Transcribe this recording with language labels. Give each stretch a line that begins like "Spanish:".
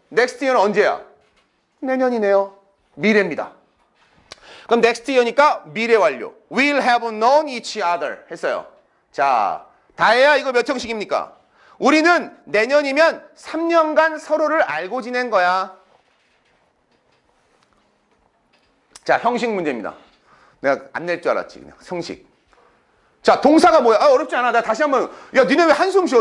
Korean: next year는 언제야? 내년이네요. 미래입니다. 그럼 next year니까 미래 완료.
English: We'll have known each other 했어요.
Korean: 자, 다혜야 이거 몇 형식입니까? 우리는 내년이면 3년간 서로를 알고 지낸 거야. 자, 형식 문제입니다. 내가 안 낼 줄 알았지. 그냥 형식. 자, 동사가 뭐야? 어렵지 않아. 내가 다시 한번. 야, 니네 왜 한숨 쉬어?